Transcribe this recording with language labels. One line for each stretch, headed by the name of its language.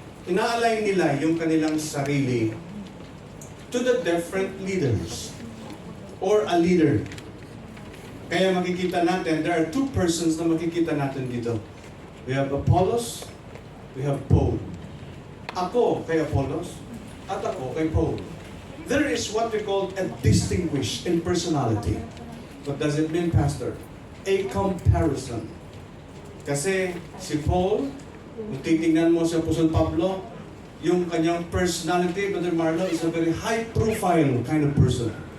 Filipino: Ina-align nila yung kanilang sarili
English: to the different leaders or a leader.
Filipino: Kaya makikita natin,
English: there are two persons
Filipino: na makikita natin dito.
English: We have Apollos, we have Paul.
Filipino: Ako kay Apollos, at ako kay Paul.
English: There is what we call a distinguish in personality. What does it mean, Pastor? A comparison.
Filipino: Kasi si Paul, kung titingnan mo si Apostol Pablo, yung kanyang personality, Brother Marlo,
English: is a very high-profile kind of person.